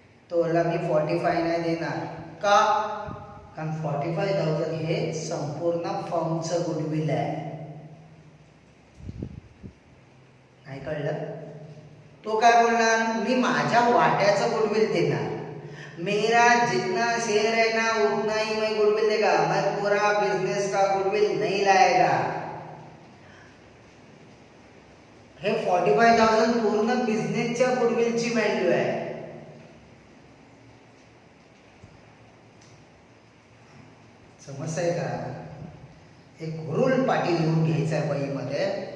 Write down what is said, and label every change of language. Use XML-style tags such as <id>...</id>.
<mr>तो बोलला मी 45 नाही देणार. का? कारण 45,000 हे संपूर्ण फर्मचं गुडविल आहे. नाही कळलं? तो काय बोलणार, मी माझ्या वाट्याचं गुडविल देणार.</mr> <hi>मेरा जितना शेयर है ना उतना ही मैं गुडविल देगा, मैं पूरा बिजनेस का गुडविल नहीं लाएगा.</hi> <mr>हे 45,000 पूर्ण बिझनेसच्या गुडविलची व्हॅल्यू आहे. समजतंय का? एक रूल पाठी लिहून घ्यायचा आहे वहीमध्ये.</mr>